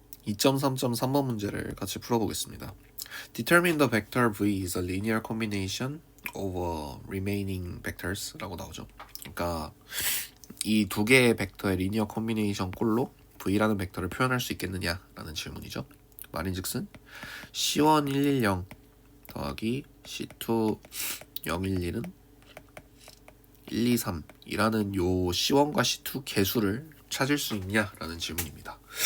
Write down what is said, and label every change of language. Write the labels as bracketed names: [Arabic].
[Korean] 2.3.3번 문제를 같이 풀어보겠습니다. [English] Determine the vector v is a linear combination of remaining vectors [Korean] 라고 나오죠. 그러니까 이 두 개의 벡터의 리니어 컨비네이션 꼴로 v라는 벡터를 표현할 수 있겠느냐라는 질문이죠. 말인즉슨 C1 110 더하기 C2 011은 123이라는 요 C1과 C2 개수를 찾을 수 있냐라는 질문입니다.